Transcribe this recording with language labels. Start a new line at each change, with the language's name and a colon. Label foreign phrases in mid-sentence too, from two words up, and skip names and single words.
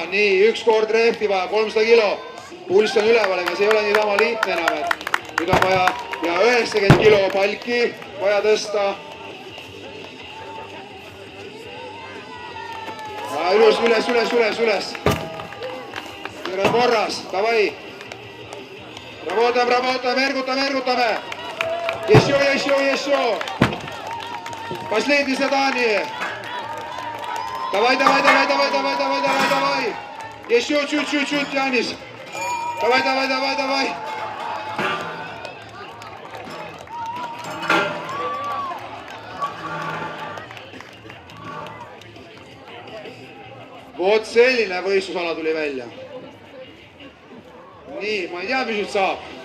Estonian: Nii, üks kord rehvi vaja, 300 kilo. Pulss on üleval, ega see ei ole nii sama lihtne enam, et nüüd on vaja ja 90 kilo palki vaja tõsta. Ja üles. Nüüd on korras, davai.
Russian: Работаем, ergutame. Еще. Последнее задание. Давай. Еще чуть-чуть, Янис. Давай.
Estonian: Vot selline võistlusala tuli välja. Nii, ma ei tea, mis nüüd saab.